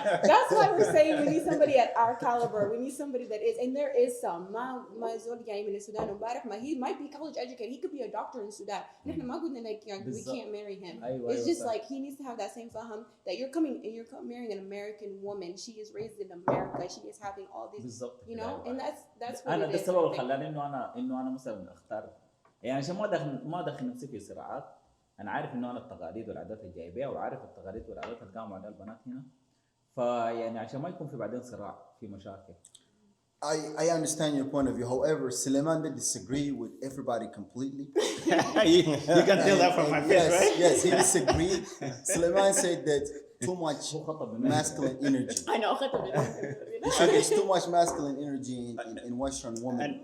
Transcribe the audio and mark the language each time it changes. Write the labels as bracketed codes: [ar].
[en] That's why we're saying we need somebody at our caliber. We need somebody that is, and there is some. [ar] ما زول جاي من السودان ومبارح ما [en] he might be college educated. He could be a doctor in Sudan. [ar] نحن ما قلنا [en] like we can't marry him. It's just like he needs to have that same faham that you're marrying an American woman. She is raised in America. She is having all these, you know, and that's what [ar] انا [en] it [ar] ده [en] is. [ar] السبب اللي خلاني انه انا مثلا اختار يعني عشان ما ادخل نفسي في صراعات. انا عارف انه انا التقاليد والعادات اللي جاي بيها وعارف التقاليد والعادات اللي قاموا عليها البنات هنا. فيعني عشان ما يكون في بعدين صراع في مشاكل. [en] I understand your point of view. However, Suleiman did disagree with everybody completely. you can tell that from my face, right? Yes, he disagreed. Suleiman said that too much masculine energy. I know. There's too much masculine energy in Western women.